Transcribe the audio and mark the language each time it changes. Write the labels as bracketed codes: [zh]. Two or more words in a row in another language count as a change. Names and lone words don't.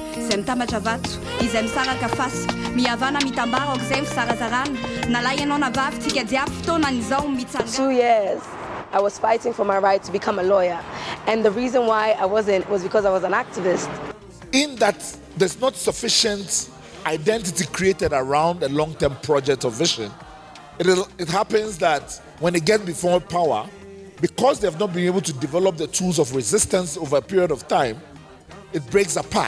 [mg] izay mitambatra vato izay misaraka fasy mihavana mitambara aok'izay fisarazarana nalahy ianao na vavy tsika jiaby fotoanan'izao mitsanga [en] 2 years I was fighting for my right to become a lawyer, and the reason why I wasn't was because I was an activist. In that there's not sufficient identity created around a long-term project or vision, it happens that when they get before power, because they've not been able to develop the tools of resistance over a period of time, it breaks apart.